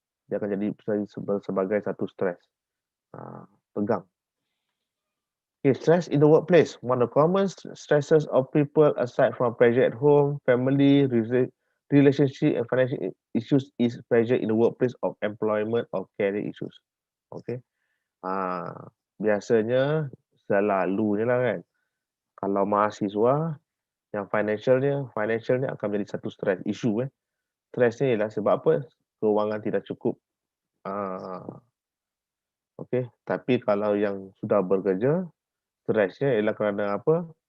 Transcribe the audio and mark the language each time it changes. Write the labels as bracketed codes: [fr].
[ms] Dia akan jadi sebagai satu stress. Pegang. [en] Okay, stress in the workplace. One of the common stresses of people aside from pressure at home, family, relationship and financial issues is pressure in the workplace of employment or career issues. Okay. [ms] Biasanya selalunya lah kan, kalau mahasiswa yang financialnya akan menjadi satu stress issue. Stress ni ialah sebab apa? Kewangan tidak cukup. Okay. Tapi kalau yang sudah bekerja, stresnya ialah kerana apa?